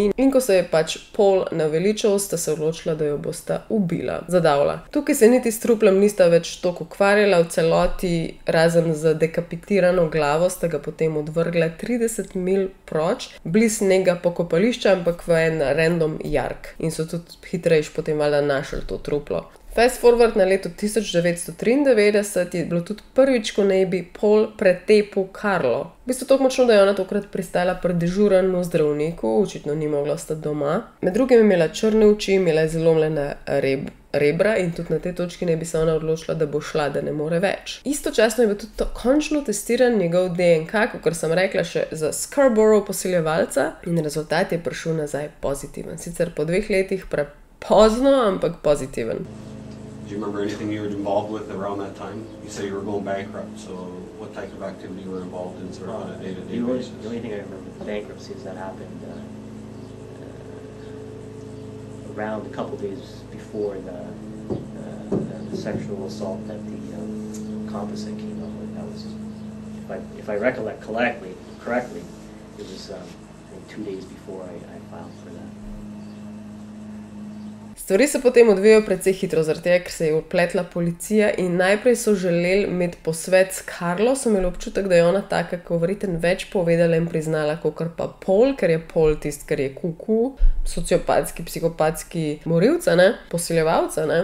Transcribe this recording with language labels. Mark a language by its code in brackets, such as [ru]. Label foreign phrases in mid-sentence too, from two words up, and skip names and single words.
[sl] In ko se je pač Paul naveličal, sta se odločila, da jo bosta ubila, zadavla. Tukaj se niti s truplem nista več toliko ukvarjala, v celoti, razen z dekapitirano glavo, sta ga potem odvrgla 30 mil proč, bliz nekega pokopališča, ampak v en random jark. In so tudi hitrejš potem valjda našli to truplo. [en] Fast forward [sl] na leto 1993 je bilo tudi prvič, ko naj bi Paul pretepil Karlo. V bistvu tako močno, da je ona tokrat pristala pri dežurnemu zdravniku, očitno ni mogla ostati doma. Med drugim je imela črne oči, imela je zlomljena rebra in tudi na tej točki naj bi se ona odločila, da bo šla, da ne more več. Istočasno je bil tudi končno testiran njegov DNK, kot sem rekla, še za Scarborough posiljevalca in rezultat je prišel nazaj pozitiven. Sicer po 2 letih prepozno, ampak pozitiven. [en] Do you remember anything you were involved with around that time? You said you were going bankrupt, so what type of activity you were involved in sort of on a day-to-day basis? The only thing I remember with the bankruptcy is that happened around a couple days before the sexual assault that the composite came up with. That was, if I recollect correctly, it was I think 2 days before I filed for that. [sl] Stvari se potem odvijajo precej hitro, zaradi tega, ker se je vpletla policija in najprej so želeli imeti posvet s Karlo, so imeli občutek, da je ona taka, ko verjetno več povedala in priznala, kakor pa Paul, ker je Paul tist, ker je kuku, sociopatski, psihopatski morilca, ne, posiljevalca, ne.